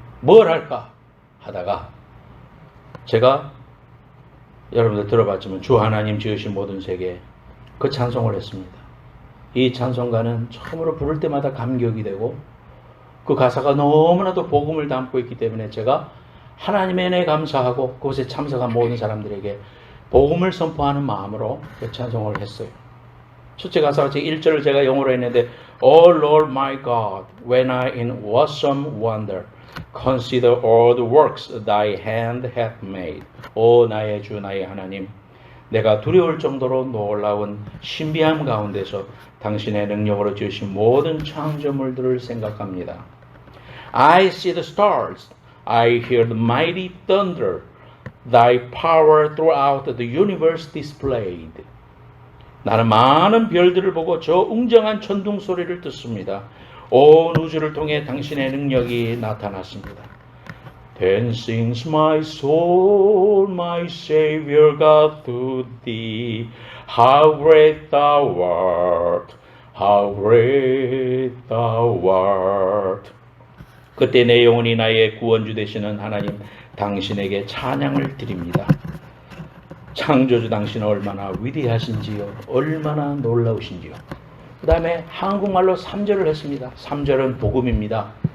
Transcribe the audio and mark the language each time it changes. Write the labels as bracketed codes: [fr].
[ko] 뭘 할까 하다가 제가 여러분들 들어봤지만 주 하나님 지으신 모든 세계 그 찬송을 했습니다. 이 찬송가는 처음으로 부를 때마다 감격이 되고 그 가사가 너무나도 복음을 담고 있기 때문에 제가 하나님의 은혜에 감사하고 그곳에 참석한 모든 사람들에게 복음을 선포하는 마음으로 그 찬송을 했어요. 첫째 가사가 제 1절을 제가 영어로 했는데 [en] Oh Lord my God, when I in awesome wonder consider all the works thy hand hath made. [ko] 오 나의 주 나의 하나님, 내가 두려울 정도로 놀라운 신비함 가운데서 당신의 능력으로 지으신 모든 창조물들을 생각합니다. [en] I see the stars, I hear the mighty thunder, thy power throughout the universe displayed. [ko] 나는 많은 별들을 보고 저 웅장한 천둥 소리를 듣습니다. 온 우주를 통해 당신의 능력이 나타났습니다. [en] Then sings my soul, my Savior God, to thee. How great thou art, how great thou art. [ko] 그때 내 영혼이 나의 구원주 되시는 하나님 당신에게 찬양을 드립니다. 창조주 당신은 얼마나 위대하신지요, 얼마나 놀라우신지요. 그 다음에 한국말로 3절을 했습니다. 3절은 복음입니다.